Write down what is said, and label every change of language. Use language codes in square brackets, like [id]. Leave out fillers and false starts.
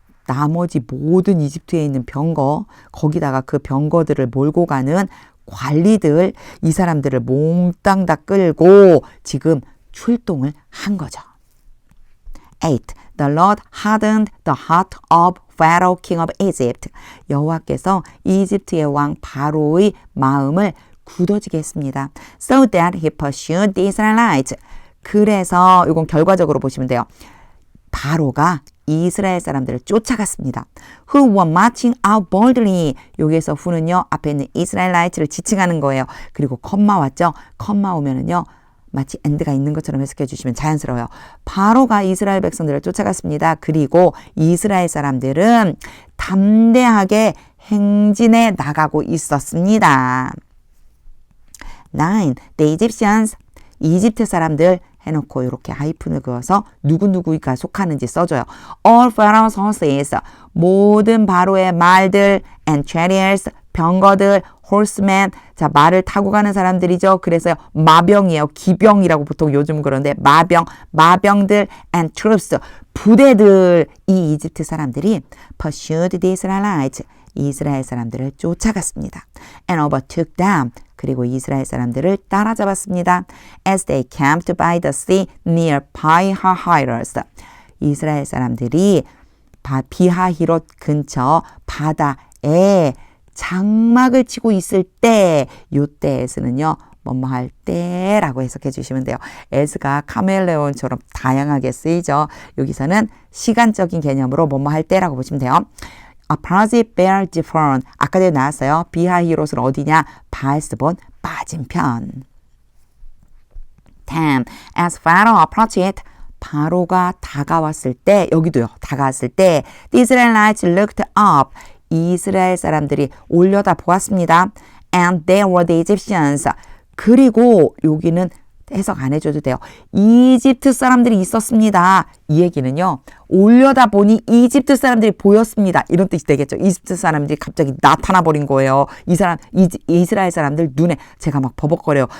[ko] 나머지 모든 이집트에 있는 병거 거기다가 그 병거들을 몰고 가는 관리들 이 사람들을 몽땅 다 끌고 지금 출동을 한 거죠. [en] 8. The Lord hardened the heart of Pharaoh, king of Egypt. [ko] 여호와께서 이집트의 왕 바로의 마음을 굳어지게 했습니다. [en] So that he pursued the Israelites. [ko] 그래서 이건 결과적으로 보시면 돼요. 바로가 이스라엘 사람들을 쫓아갔습니다. [en] Who were marching out boldly. [ko] 여기에서 who는요. 앞에 있는 이스라엘라이트를 지칭하는 거예요. 그리고 컴마 왔죠. 컴마 오면은요. 마치 and가 있는 것처럼 해석해 주시면 자연스러워요. 바로가 이스라엘 백성들을 쫓아갔습니다. 그리고 이스라엘 사람들은 담대하게 행진해 나가고 있었습니다. [en] 9. The Egyptians. [ko] 이집트 사람들 해놓고 이렇게 하이픈을 그어서 누구누구가 속하는지 써줘요. [en] All Pharaoh's horses. [ko] 모든 바로의 말들 [en] and chariots. [ko] 병거들, horsemen. 자, 말을 타고 가는 사람들이죠. 그래서 마병이에요. 기병이라고 보통 요즘 그런데 마병들 and troops. 부대들. 이 이집트 사람들이 [en] pursued the Israelites. [ko] 이스라엘 사람들을 쫓아갔습니다. [en] And overtook them. [ko] 그리고 이스라엘 사람들을 따라잡았습니다. [en] As they camped by the sea near Pi-hahiros. [ko] 이스라엘 사람들이 비하히롯 근처 바다에 장막을 치고 있을 때, 요때에 쓰는요. 뭐뭐 할 때라고 해석해 주시면 돼요. as가 카멜레온처럼 다양하게 쓰이죠. 여기서는 시간적인 개념으로 뭐뭐 할 때라고 보시면 돼요. [en] Opposite bear different. [ko] 아까 전에 나왔어요. 비하히롯은 어디냐? 바에스본 맞은편. 10. [en] As Pharaoh approached it. [ko] 바로가 다가왔을 때, 여기도요. 다가왔을 때 [en] The Israelites looked up. [ko] 이스라엘 사람들이 올려다 보았습니다. [en] And there were the Egyptians. [ko] 그리고 여기는 해석 안 해줘도 돼요. 이집트 사람들이 있었습니다. 이 얘기는요. 올려다 보니 이집트 사람들이 보였습니다. 이런 뜻이 되겠죠. 이집트 사람들이 갑자기 나타나 버린 거예요. 이스라엘 사람들 눈에 제가 막 버벅거려요.